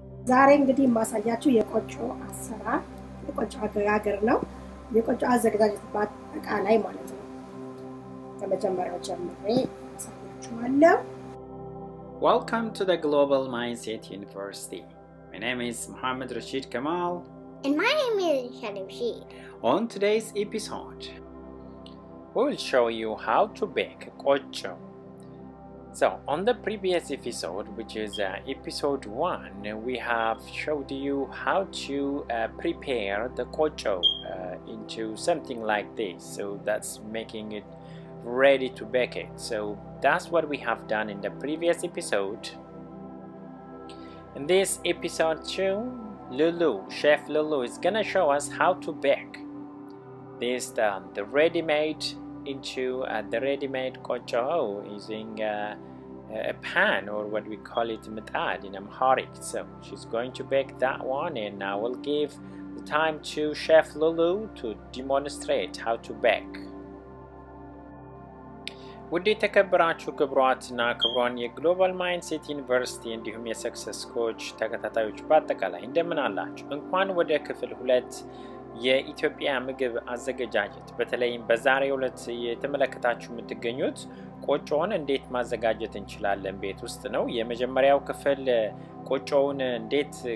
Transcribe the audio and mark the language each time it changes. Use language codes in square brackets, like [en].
[am] ዛሬ እንግዲህ ማሳያችሁ የቆጮ አሰራር የቆጮ አገጋገር ነው የቆጮ አዘጋጅት በአጠቃላይ ማለት ነው ከመጀመሪያው ጀምሬ አሳያችኋለሁ [en] Welcome to the Global Mindset University. My name is Mohammed Rashid Kamal. And my name is Shadim Sheed. On today's episode, we will show you how to bake kocho. So, on the previous episode, which is episode 1, we have showed you how to prepare the kocho into something like this. So, that's making it ready to bake it. So, that's what we have done in the previous episode. In this episode 2, Chef Lulu is gonna show us how to bake this the ready-made into the ready-made kocho using a pan, or what we call it mitad in Amharic. So she's going to bake that one, and I will give the time to Chef Lulu to demonstrate how to bake. [am] ውድ የተከበራችሁ ክብሯትና ክብሯን የግሎባል ማይንድሴት ዩኒቨርሲቲ እንዲሁም የሰክሰስ ኮች ተከታታዮች በአጠቃላይ እንደምን አላችሁ እንኳን ወደ ክፍል 2 የኢትዮጵያ ምግብ አዘጋጃጀት በተለይም በዛሬው ዕለት የተመለከታችሁ የምትገኙት ቆጮውን እንዴት ማዘጋጀት እንችላለን ቤት ውስጥ ነው የመጀመሪያው ክፍል ቆጮውን እንዴት